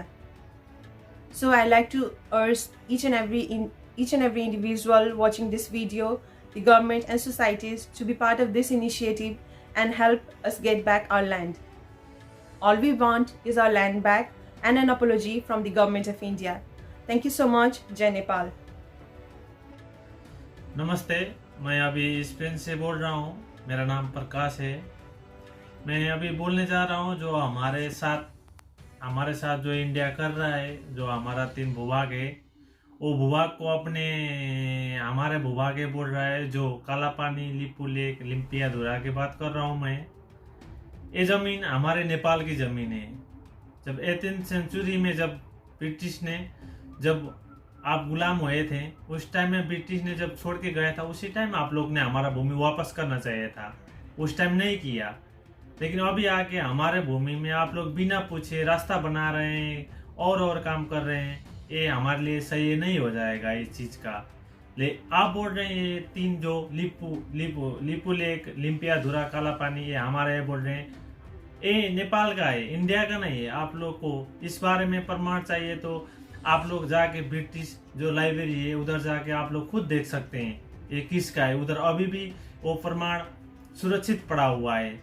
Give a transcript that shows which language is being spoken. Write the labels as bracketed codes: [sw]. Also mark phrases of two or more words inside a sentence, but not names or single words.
[en] So I like to urge each and every individual watching this video, the government and societies to be part of this initiative and help us get back our land. All we want is our land back and an apology from the government of India. Thank you so much. Jai Nepal. [hi] नमस्ते, मैं अभी स्पेन से बोल रहा हूँ। मेरा नाम प्रकाश है। मैं अभी बोलने जा रहा हूँ जो हमारे साथ जो इंडिया कर रहा है, जो हमारा 3 भूभाग है, वो भूभाग को अपने हमारे भूभाग बोल रहा है। जो कालापानी, लिपुलेक, लिम्पियाधुरा की बात कर रहा हूँ मैं। ये ज़मीन हमारे नेपाल की ज़मीन है। जब 18th सेंचुरी में जब ब्रिटिश ने जब आप गुलाम हुए थे, उस टाइम में ब्रिटिश ने जब छोड़ के गया था, उसी टाइम आप लोग ने हमारा भूमि वापस करना चाहिए था। उस टाइम नहीं किया, लेकिन अभी आके हमारे भूमि में आप लोग बिना पूछे रास्ता बना रहे हैं और काम कर रहे हैं। ये हमारे लिए सही नहीं हो जाएगा इस चीज़ का। आप बोल रहे हैं ये 3 जो लिपुलेक, लिम्पियाधुरा, कालापानी, ये हमारे बोल रहे हैं। ये नेपाल का है, इंडिया का नहीं है। आप लोग को इस बारे में प्रमाण चाहिए तो आप लोग जाके ब्रिटिश जो लाइब्रेरी है उधर जाके आप लोग खुद देख सकते हैं ये किसका है। उधर अभी भी वो प्रमाण सुरक्षित पड़ा हुआ है।